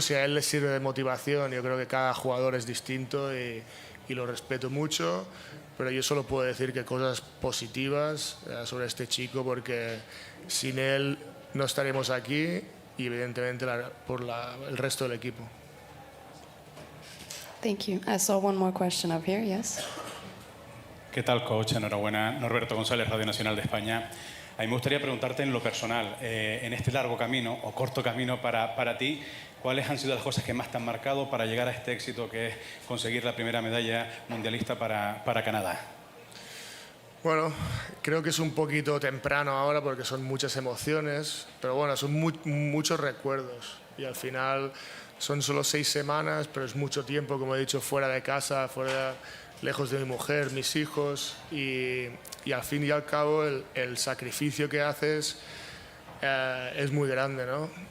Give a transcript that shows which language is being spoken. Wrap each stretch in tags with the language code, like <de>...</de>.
<es>Si a él le sirve de motivación, yo creo que cada jugador es distinto y lo respeto mucho, pero yo solo puedo decir que cosas positivas sobre este chico, porque sin él no estaremos aquí y evidentemente por el resto del equipo.</es> <en>Thank you. I saw one more question up here, yes.</en> <es>¿Qué tal, coach? Enhorabuena. Norberto González, Radio Nacional de España. A mí me gustaría preguntarte en lo personal, en este largo camino o corto camino para ti, ¿cuáles han sido las cosas que más te han marcado para llegar a este éxito que es conseguir la primera medalla mundialista para Canadá? Bueno, creo que es un poquito temprano ahora porque son muchas emociones, pero bueno, son muchos recuerdos y al final son solo 6 semanas, pero es mucho tiempo, como he dicho, fuera de casa, lejos de mi mujer, mis hijos y al fin y al cabo el sacrificio que haces es muy grande, ¿no?</es>